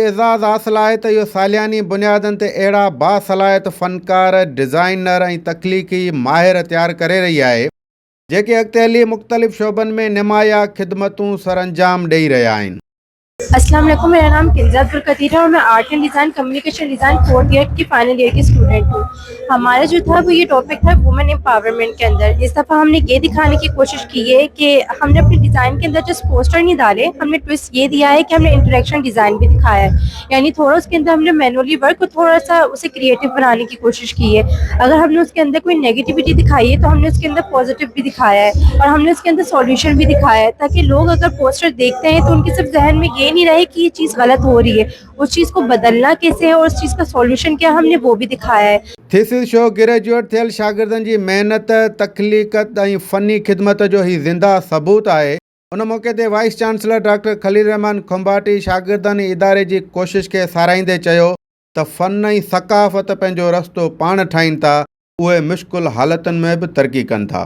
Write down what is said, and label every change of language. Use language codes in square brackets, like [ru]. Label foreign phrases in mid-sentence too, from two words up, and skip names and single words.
[sd] एज़ाज़ हासिल आहे त इहो सालियानी बुनियादनि ते अहिड़ा बासलाहियत फ़नकार, डिज़ाइनर ऐं तख़लीक़ी माहिर तयारु करे रही आहे जेके अॻिते हली मुख़्तलिफ़ शोबनि में निमाया ख़िदमतूं सरअंजाम ॾेई रहिया आहिनि। [ar] السلام عليكم, [ur] میرا نام کنزہ عبدالقدیر ہے اور میں [en] art and design, communication design [ur] 4th ایئر کی [en] final year [ur] کی اسٹوڈنٹ ہوں. ہمارا جو تھا وہ یہ ٹاپک تھا [en] women empowerment [ur] کے اندر. اس دفعہ ہم نے یہ دکھانے کی کوشش کی ہے کہ ہم نے اپنے ڈیزائن کے اندر [en] just poster [ur] نہیں ڈالے، ہم نے ٹوئسٹ یہ دیا ہے کہ ہم نے [en] interaction design [ur] بھی دکھایا ہے، یعنی تھوڑا اس کے اندر ہم نے [en] manually work [ur] اور تھوڑا سا اسے کریئیٹو بنانے کی کوشش کی ہے. اگر ہم نے اس کے اندر کوئی نیگیٹیویٹی دکھائی ہے تو ہم نے اس کے اندر پازیٹو بھی دکھایا ہے اور ہم نے اس کے اندر سلوشن بھی دکھایا ہے، تاکہ لوگ اگر پوسٹر دیکھتے ہیں تو ان کے صرف ذہن میں یہ نہیں رہے کہ یہ چیز غلط ہو رہی ہے، اس چیز کو بدلنا کیسے ہے اور اس چیز کا سلوشن کیا، ہم نے وہ بھی دکھایا ہے. [en] thesis show [sd] ग्रेजुएट थियल शागिर्दनि जी महिनत, तख़लीक़त ऐं फ़नी ख़िदमत जो ही ज़िंदा सबूत आहे। उन मौक़े ते [en] vice chancellor [sd] डॉक्टर खलील रहमान खुंबाटी शागिर्दनि इदारे जी कोशिश खे साराईंदे चयो त फ़न ऐं सक़ाफ़त पंहिंजो रस्तो पाण ठाहिनि था, उहे मुश्किल हालतुनि में बि तरक़ी कनि था।